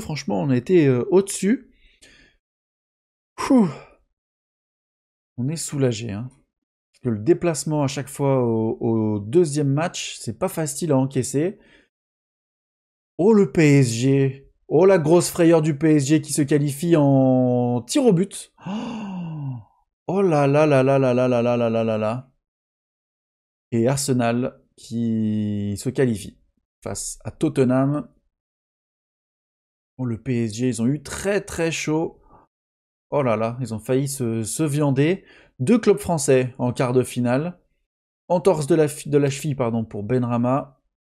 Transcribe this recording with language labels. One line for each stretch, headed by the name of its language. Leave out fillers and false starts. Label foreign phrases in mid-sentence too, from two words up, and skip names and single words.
French: Franchement, on a été au-dessus. On est soulagé, hein. Parce que le déplacement à chaque fois au deuxième match, c'est pas facile à encaisser. Oh le PSG! Oh la grosse frayeur du PSG qui se qualifie en tir au but. Oh là là là là là là là là là là là là. Et Arsenal qui se qualifie face à Tottenham. Oh le PSG, ils ont eu très très chaud. Oh là là, ils ont failli se viander. Deux clubs français en quart de finale. Entorse de la cheville pardon, pour Benrahma.